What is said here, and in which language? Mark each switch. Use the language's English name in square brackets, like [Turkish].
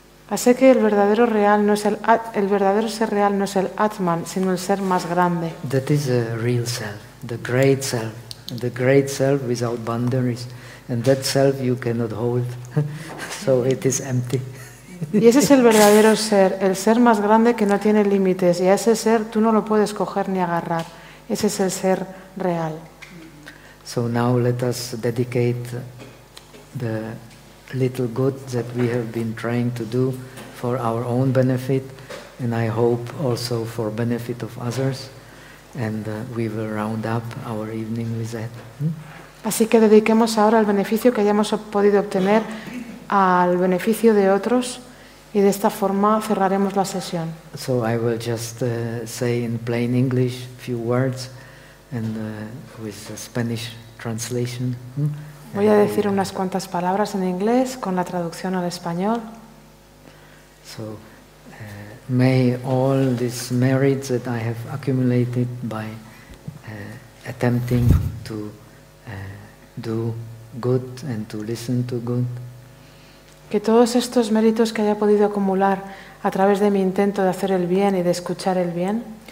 [Spanish] Así que el verdadero real no es el verdadero ser real no es el Atman, sino el ser más grande. [English] That is the real self, the great self. The great self without boundaries, and that self you cannot hold, so it is empty. [Spanish] Y ese es el verdadero ser, el ser más grande que no tiene límites, y a ese ser tú no lo puedes coger ni agarrar. Ese es el ser real. [English] So now let us dedicate the little good that we have been trying to do for our own benefit, and I hope also for benefit of others. And we will round up our evening with that. [Spanish] Así que dediquemos ahora el beneficio que hayamos podido obtener al beneficio de otros, y de esta forma cerraremos la sesión. [English] So I will just say in plain English a few words, and with a Spanish translation. [Spanish] Voy a decir unas cuantas palabras en inglés con la traducción al español. So. [English] May all these merits that I have accumulated by attempting to do good and to listen to good. [Spanish] Que todos estos méritos que haya podido acumular a través de mi intento de hacer el bien y de escuchar el bien.